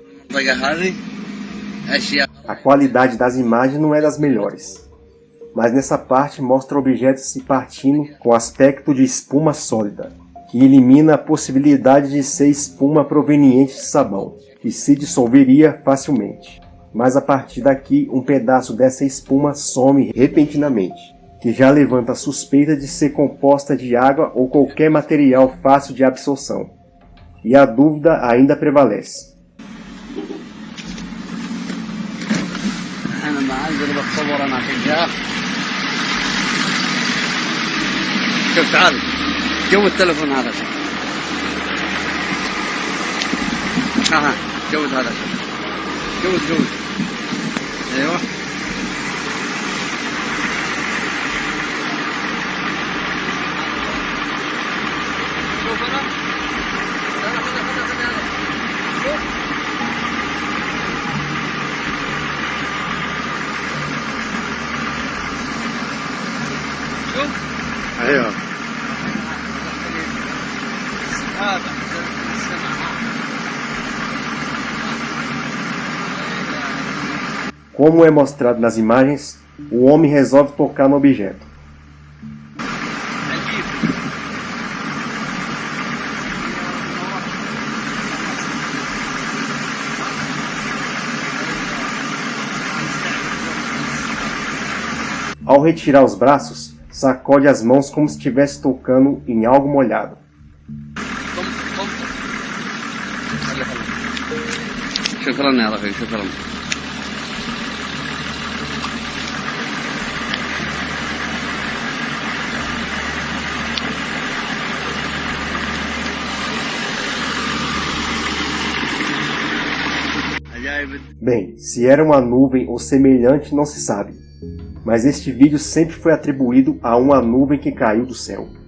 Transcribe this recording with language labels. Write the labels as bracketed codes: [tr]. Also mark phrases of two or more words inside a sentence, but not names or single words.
[pt] A qualidade das imagens não é das melhores, mas nessa parte mostra objetos se partindo com aspecto de espuma sólida, que elimina a possibilidade de ser espuma proveniente de sabão, que se dissolveria facilmente. Mas a partir daqui, um pedaço dessa espuma some repentinamente, que já levanta a suspeita de ser composta de água ou qualquer material fácil de absorção. E a dúvida ainda prevalece. [ar] شوف تعال جو التلفون هذا ها جود هذا جود ايوه شوف انا شوف [pt] ايوه Como é mostrado nas imagens, o homem resolve tocar no objeto. Ao retirar os braços, sacode as mãos como se estivesse tocando em algo molhado. [ar] شكرا يا رفيق شكرا. [pt] Bem, se era uma nuvem ou semelhante não se sabe, mas este vídeo sempre foi atribuído a uma nuvem que caiu do céu.